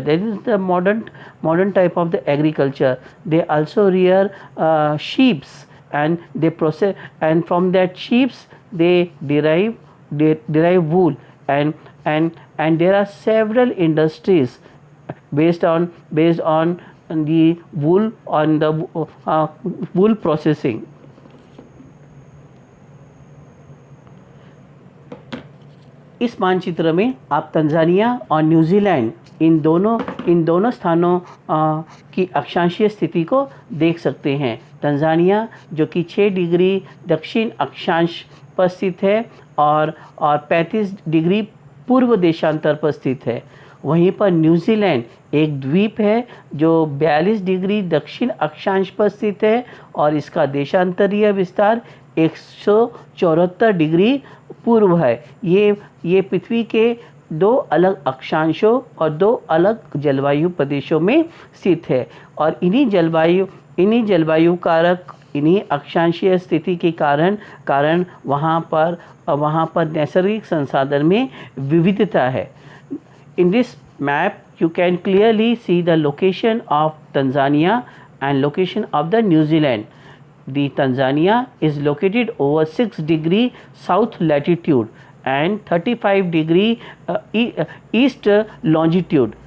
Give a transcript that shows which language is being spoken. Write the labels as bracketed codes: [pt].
[en] That is the modern type of the agriculture. They also rear sheep, and they process, and from that sheep they derive wool, and there are several industries based on the wool and the wool processing. [hi] इस मानचित्र में आप Tanzania और New Zealand इन दोनों स्थानों की अक्षांशीय स्थिति को देख सकते हैं। तंजानिया जो कि 6 डिग्री दक्षिण अक्षांश पर स्थित है और 35 डिग्री पूर्व देशांतर पर स्थित है। वहीं पर न्यूजीलैंड एक द्वीप है जो 42 डिग्री दक्षिण अक्षांश पर स्थित है और इसका देशांतरीय विस्तार 174 डिग्री पूर्व है। ये पृथ्वी के 2 अलग अक्षांशों और 2 अलग जलवायु प्रदेशों में स्थित है और इन्हीं जलवायु कारक, इन्हीं अक्षांशीय स्थिति के कारण वहाँ पर नैसर्गिक संसाधन में विविधता है। [en] In this map, you can clearly see the location of Tanzania and location of the New Zealand. The Tanzania is located over 6 degree south latitude and 35 degree east longitude.